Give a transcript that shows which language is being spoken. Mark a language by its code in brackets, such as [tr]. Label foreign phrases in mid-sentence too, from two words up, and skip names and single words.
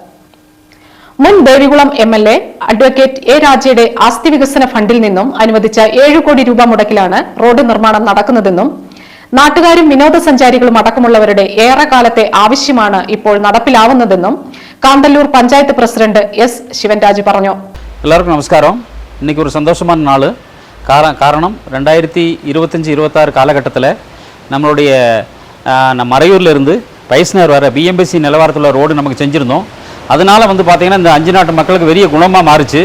[ml] മുൻ ദേവികുളം MLA അഡ്വക്കേറ്റ് A. രാജയുടെ ആസ്തി വികസന ഫണ്ടിൽ നിന്നും അനുവദിച്ച 7 കോടി രൂപ മുടക്കിലാണ് റോഡ് നിർമ്മാണം നടക്കുന്നതെന്നും നാട്ടുകാരും വിനോദസഞ്ചാരികളും അടക്കമുള്ളവരുടെ ഏറെക്കാലത്തെ ആവശ്യമാണ് ഇപ്പോൾ നടപ്പിലാവുന്നതെന്നും കാന്തല്ലൂർ പഞ്ചായത്ത് പ്രസിഡന്റ് S. ശിവൻരാജ് പറഞ്ഞു. [ta] எல்லாருக்கும் நமஸ்காரம். இன்னைக்கு ஒரு சந்தோஷமான நாள். காரணம் 2025-26 காலகட்டத்தில் நம்மளுடைய மறையூரில் இருந்து பைஸ்னர் வர BMBC நிலவரத்தில் ரோடு நமக்கு செஞ்சுருந்தோம். அதனால் பார்த்திங்கன்னா இந்த 5 நாட்டு மக்களுக்கு பெரிய குணமாக மாறிச்சு.